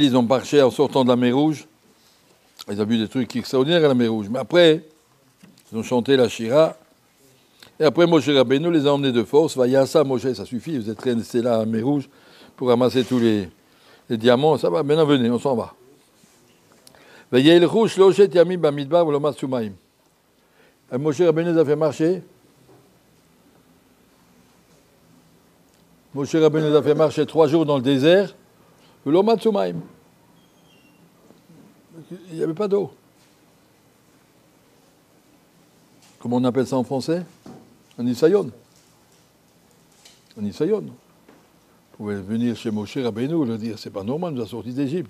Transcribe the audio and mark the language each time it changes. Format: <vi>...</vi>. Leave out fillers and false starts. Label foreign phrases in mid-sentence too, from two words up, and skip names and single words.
<fr>Ils ont marché en sortant de la mer Rouge. Ils ont vu des trucs extraordinaires à la mer Rouge. Mais après, ils ont chanté la Shira. Et après, Moshe Rabbeinu les a emmenés de force. Vayasa, Moshe, ça suffit. Vous êtes restés là à la mer Rouge pour ramasser tous les diamants. Ça va, maintenant venez, on s'en va.</fr> <he>וילכו שלשת ימים במדבר ולא מצאו מים.</he> <fr>Moshe Rabbeinu les a fait marcher. Moshe Rabbeinu les a fait marcher 3 jours dans le désert.</fr> <he>ולא מצאו מים.</he> <fr>Il n'y avait pas d'eau. Comment on appelle ça en français? Un isayon. Un isayon. Vous pouvez venir chez Moshe Rabbeinu et leur dire c'est pas normal, nous a sortis d'Égypte.</fr>